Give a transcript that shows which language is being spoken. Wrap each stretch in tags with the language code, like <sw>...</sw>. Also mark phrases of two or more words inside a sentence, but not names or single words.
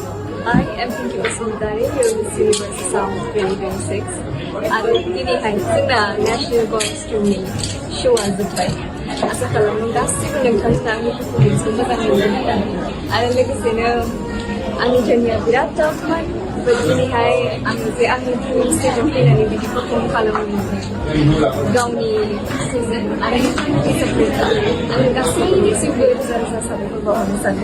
<en>I am Pinky Basumatary, here with Universe Sound 2026.</en> <brx>आरो दिनैहाय जोंना</brx> <en>national costumeनि</en> <brx>श'आ जोब्बाय। आसा खालामो गासिबो नोंथांमोना आंनि पारफरमेन्सखौ मोजां मोनगोन होननानै आरो लोगोसेनो आंनि जर्निया बिराद टाफमोन दिनैहाय आङो जे आंनि</brx> <en>dream stageआव</en> <brx>फैनानै बिदि पारफर्म खालामनो गावनि गोसोजों आरो नोंथांमोननि सापर्टजों आङो गासैनिसिमबो रोजा रोजा साबायखर बावहरनो सानो।</brx>